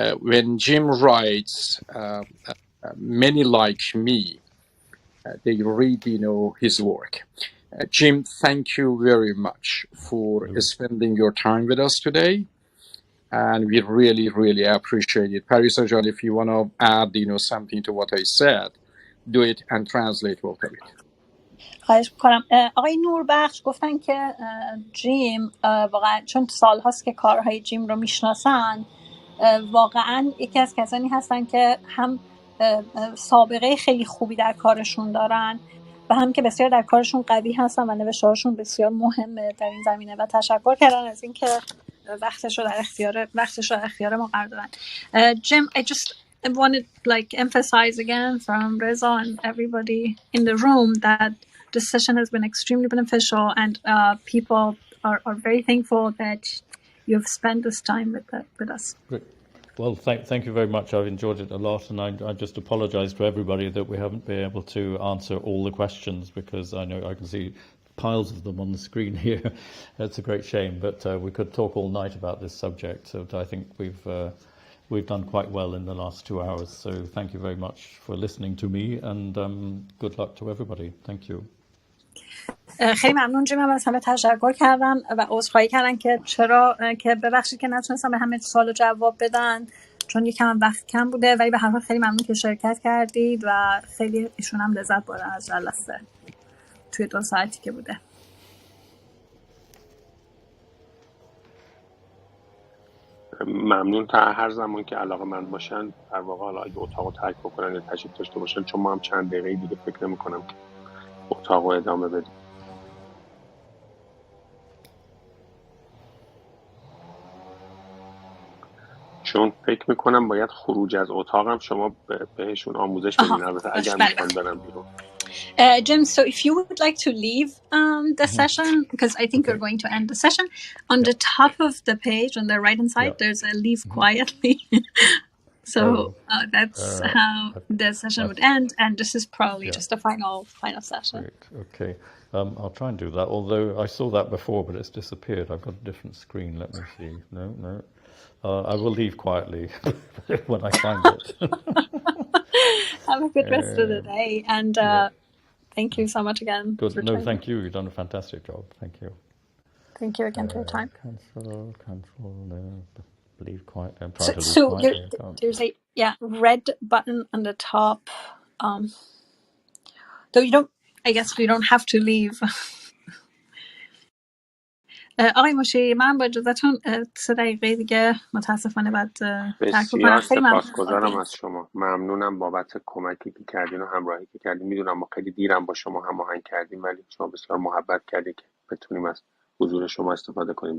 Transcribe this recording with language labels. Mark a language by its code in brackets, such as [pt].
[en] When Jim writes, many like me, they read, his work. Jim, thank you very much for spending your time with us today, and we really, really appreciate it. Parisa John, if you want to add, something to what I said, do it and translate what of it. [fa] خواهش میکنم. آقای نوربخش گفتن که جیم واقعا چون سالهاست که کارهای جیم رو میشناسن، واقعا یکی از کسانی هستن که هم سابقه خیلی خوبی در کارشون دارن و هم که بسیار در کارشون قوی هستن و نوشته‌هاشون بسیار مهمه در این زمینه و تشکر کردن از اینکه وقتش رو در اختیار ما قرار دادن. [en] Jim, I just want to emphasize again from Reza and everybody in the room that this session has been extremely beneficial, and people are very thankful that you've spent this time with us. Great. Well, thank you very much. I've enjoyed it a lot, and I just apologise to everybody that we haven't been able to answer all the questions, because I know I can see piles of them on the screen here. It's a great shame, but we could talk all night about this subject. So I think we've done quite well in the last 2 hours. So thank you very much for listening to me, and good luck to everybody. Thank you. [fa] خیلی ممنون جیم، هم از همه تشکر کردم و عذرخواهی کردن که ببخشید که نتونستم به همه سوال جواب بدن چون یکم وقت کم بوده، ولی به هر حال خیلی ممنون که شرکت کردید و خیلی ایشون هم لذت بردن از جلسه. توی 2 ساعتی که بوده. ممنون. تا هر زمان که علاقه‌مند باشن در واقع حالا اگه اتاقو ترک بکنن یا تشریف داشته باشن، چون ما هم چند دقیقه دیگه فکر نمی‌کنم که اتاقو ادامه بدیم. چون فکر میکنم باید خروج از اتاقم شما بهشون آموزش بدین، البته اگر میخوان برن بیرون. [en] Jim, so if you would like to leave the session, because I think we're going to end the session, on the top of the page, on the right-hand side, there's a leave quietly. So that's how the session would end, and this is probably just a final session. Great. Okay. I'll try and do that, although I saw that before, but it's disappeared. I've got a different screen. Let me see. No. I will leave quietly when I find it. Have a good rest of the day, and thank you so much again. Good. No, thank you. You've done a fantastic job. Thank you. Thank you again for your time. Cancel. No. Leave quiet. I'm trying to leave so quietly. there's a red button on the top. Though you don't, I guess you don't have to leave. [fa] آقای مشیری، من با اجازهتون 3 دقیقه دیگه متاسفانه بعد ترک بکنم. خیلی سپاسگزارم از شما. ممنونم بابت کمکی که کردین و همراهی که کردین. میدونم ما خیلی دیرم با شما هماهنگ کردیم، ولی شما بسیار محبت کردید که بتونیم از حضور شما استفاده کنیم.